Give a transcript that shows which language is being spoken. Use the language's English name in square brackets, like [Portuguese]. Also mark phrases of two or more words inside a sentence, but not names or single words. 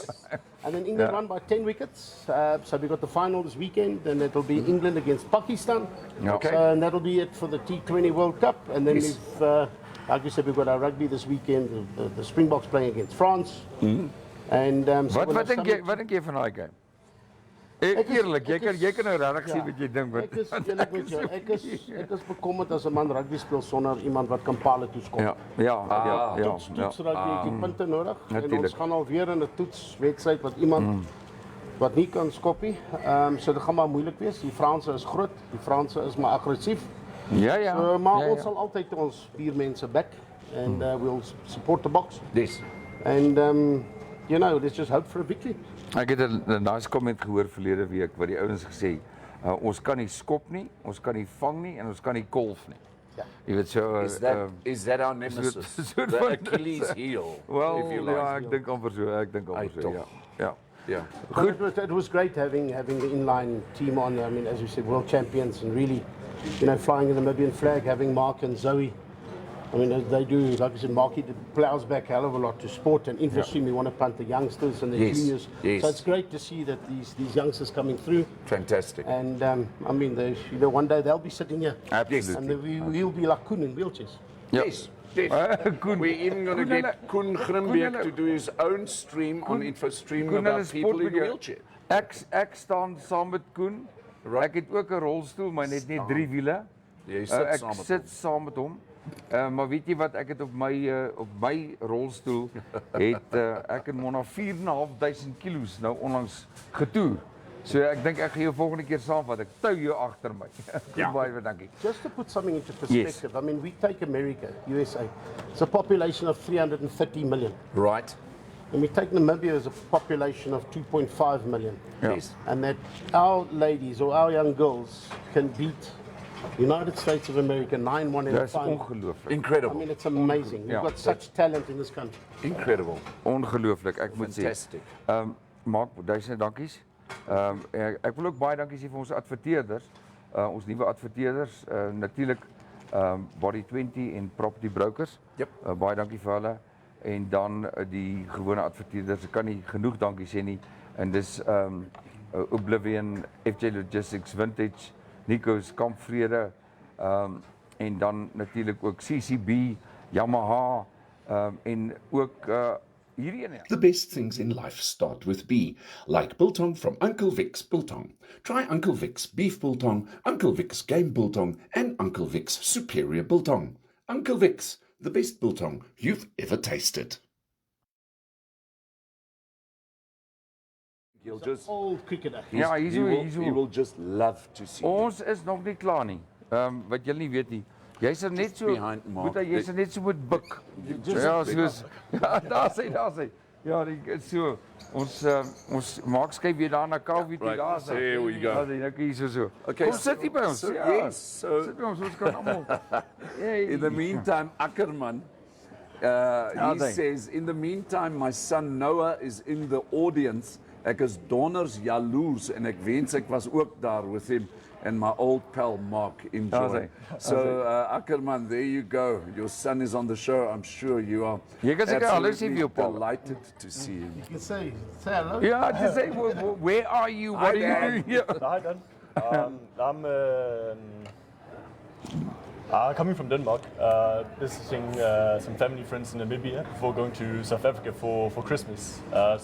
[English] And then England won by 10 wickets. So we got the final this weekend, and it'll be England against Pakistan. Okay. So, and that'll be it for the T20 World Cup. And then Yes. we've, like you said, we've got our rugby this weekend. The Springboks playing against France. And so we'll have [Afrikaans] Wat dink jy van daai game? Eerlik, jy kan nou regtig sê wat jy dink wat. Ek is bekommerd as 'n man rugby speel sonder iemand wat kan palle toeskop. Ja. Toets rugby het die punte nodig. En Natuurlijk. ons gaan alweer in 'n toetswedstryd wat iemand wat nie kan skop nie. So dit gaan maar moeilik wees. Die Franse is groot, die Franse is maar aggressief. Ja. So, maar ons sal altyd ons vier mense [English] back and we'll support the box. Yes. And let's just hope for a victory. [Afrikaans] Ek het 'n [English] nice comment [Afrikaans] gehoor verlede week wat die ouens gesê, ons kan nie skop nie, ons kan nie vang nie en ons kan nie kolf nie. Ja. Jy weet so [English] Is that our nemesis? The Achilles heel, Well, if you like. [Afrikaans] ja, ek dink amper so, ja. [English] Yeah. Good. It was great having the inline team on. I mean, as you said, world champions and really, flying the Namibian flag, having Mark and Zoe. I mean, they do, like I said, Mark plows back a hell of a lot to sport and InfoStream. We want to punt the youngsters and the juniors. Yes. So it's great to see that these youngsters coming through. Fantastic. And I mean, one day they'll be sitting here. Absolutely. And we'll be like Koen in wheelchairs. Yes. Koen. We're even going to get Koen Grimbeek to do his own stream on InfoStream about people in a wheelchair. [Afrikaans] Ek staan saam met Koen. Ek het ook 'n rolstoel, maar net 3 wiele. Jy sit Ek saam met sit saam met hom. Maar weet jy wat, ek het op my rolstoel het ek en Mona 4.500 kilos nou onlangs getoer. So ek dink ek gaan jou volgende keer saamvat. Ek tou jou agter my. Baie dankie. [English] Just to put something into perspective, I mean, we take America, USA. It's a population of 330 million. Right. And we take Namibia as a population of 2.5 million. Yes. And that our ladies or our young girls can beat United States of America 9-1 in a [Afrikaans] Dis [English] final. [Afrikaans] ongelooflik. [English] I Incredible. mean, it's amazing. We've [Afrikaans] Ja. [English] got such talent in this country. Incredible. [Afrikaans] Ongelooflik, ek moet sê. [English] Fantastic. [Afrikaans] Maak duisende dankies. Ek wil ook baie dankie sê vir ons adverteerders. Ons nuwe adverteerders, natuurlik Body 20 en Property Brokers. [English] Yep. [Afrikaans] Baie dankie vir hulle. En dan die gewone adverteerders, ek kan nie genoeg dankie sê nie. En dis Oblivion, FJ Logistics, Vintage, Nico's Kampvrede, en dan natuurlik ook CCB, Yamaha, en ook hierdie ene. [English] The best things in life start with B, like biltong from Uncle Vic's Biltong. Try Uncle Vic's Beef Biltong, Uncle Vic's Game Biltong, and Uncle Vic's Superior Biltong. Uncle Vic's, the best biltong you've ever tasted. He'll just, Old cricketer. [Afrikaans] Ja, [English] he will just love to see. [Afrikaans] Ons is nog nie klaar nie. Wat julle nie weet nie. Jy's net so [English] behind Mark. [Afrikaans] jy's net so moet buk. Ja, soos ja, daar sê. Ja, so ons maak skep weer daar na Kaufeee toe [English] Right, [Afrikaans] daar sê. [English] there we go. [Afrikaans] Ja, hier so. [English] Okay, [Afrikaans] Kom sit hier by ons. [English] so, [Afrikaans] Ja, [English] yes, so- [Afrikaans] sit by ons kan almal. [English] In the meantime, Ackerman, he says, in the meantime, my son Noah is in the audience. [Afrikaans] Ek is donders jaloers en ek wens ek was ook daar [English] with him and my old pal Mark enjoy. So Ackerman, there you go. Your son is on the show. I'm sure you are [Afrikaans] Jy kan seker hallo sê vir jou pa. [English] delighted to see him. You can say hello. Ja, just say where are you? What are you doing here? Hi, Dan. I'm coming from Denmark, visiting some family friends in Namibia before going to South Africa for Christmas.